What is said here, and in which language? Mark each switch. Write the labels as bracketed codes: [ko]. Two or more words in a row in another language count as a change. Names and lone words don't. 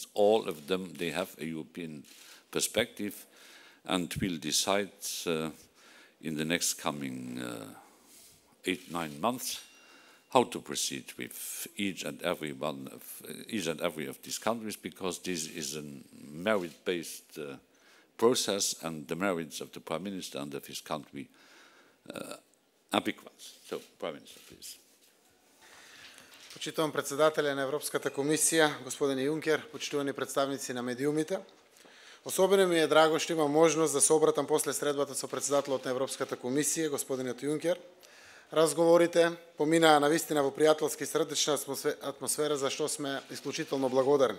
[en] All of them, they have a European perspective and will decide in the next coming 8-9 months how to proceed with each and every of these countries, because this is a merit-based process, and the merits of the Prime Minister and of his country are big ones. So, Prime Minister, please. [mk] Почитувам председателя на Европската комисија, господин Юнкер, почитувани представници на медиумите. Особено ми е драго што имам можност да се обратам после средбата со председателот на Европската комисија, господинот Юнкер. Разговорите поминаа навистина во пријателски срдечна атмосфера, за што сме исклучително благодарни.